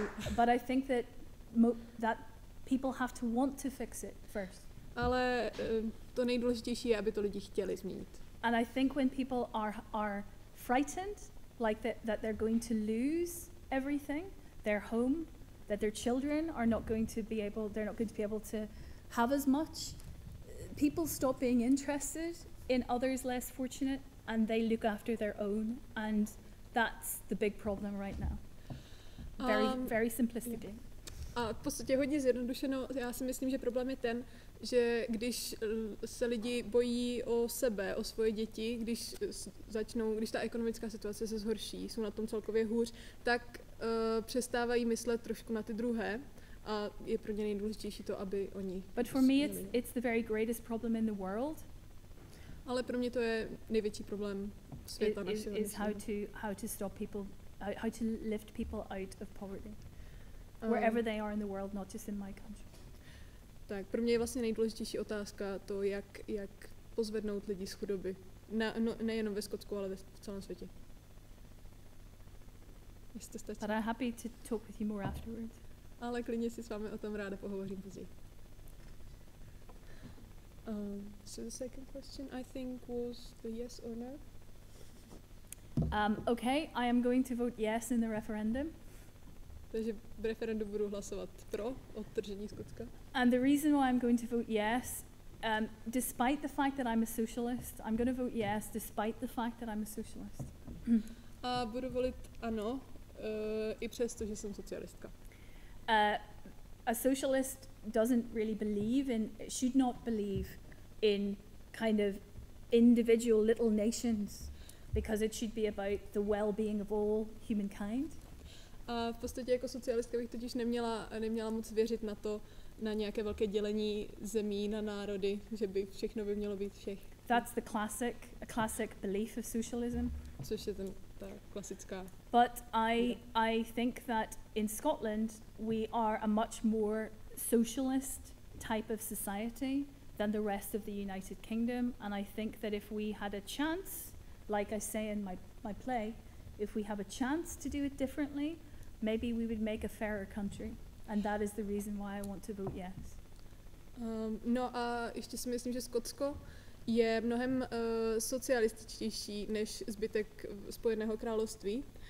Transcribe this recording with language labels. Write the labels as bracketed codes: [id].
[en] But I think that people have to want to fix it first. [cs] Ale to nejdůležitější je, aby to lidi chtěli změnit. [en] And I think when people are frightened, like that they're going to lose everything, their home, that their children are not going to be able, they're not going to be able to have as much, people stop being interested in others less fortunate, and they look after their own, and that's the big problem right now. Very simplistically. [cs] A v podstatě hodně zjednodušeno, já si myslím, že problém je ten, že když se lidi bojí o sebe, o svoje děti, když ta ekonomická situace se zhorší, jsou na tom celkově hůř, tak přestávají myslet trošku na ty druhé a je pro ně nejdůležitější to, aby oni... [en] But for me it's the very greatest problem in the world. [cs] Ale pro mě to je největší problém světa našeho. [en] Is how to stop people, how to lift people out of poverty. Wherever they are in the world, not just in my country. [cs] Tak, pro mě je vlastně nejdůležitější otázka to, jak pozvednout lidi z chudoby. Nejenom ve Skotsku, ale v celém světě. Jestli stačí. [en] But I'm happy to talk with you more afterwards. [cs] Ale klidně si s vámi o tom ráda pohovořím později. [en] So the second question, I think, was the yes or no. Okay, I am going to vote yes in the referendum. [cs] Takže v referendu budu hlasovat pro odtržení Skotska. [en] And the reason why I'm going to vote yes, despite the fact that I'm a socialist, I'm going to vote yes despite the fact that I'm a socialist. [cs] A budu volit ano, i přesto, že jsem socialistka. [en] A socialist doesn't really should not believe in kind of individual little nations, because it should be about the well-being of all humankind. [cs] A v podstatě jako socialistka bych totiž neměla moc věřit na nějaké velké dělení zemí, na národy, že by všechno by mělo být všech. [en] That's a classic belief of socialism. [cs] Což je ta klasická. [en] But I think that in Scotland we are a much more socialist type of society than the rest of the United Kingdom, and I think that if we had a chance, like I say in my play, if we have a chance to do it differently, maybe we would make a fairer country, and that is the reason why I want to vote yes. [cs] No a ještě si myslím, že Skotsko je mnohem socialističtější než zbytek Spojeného království.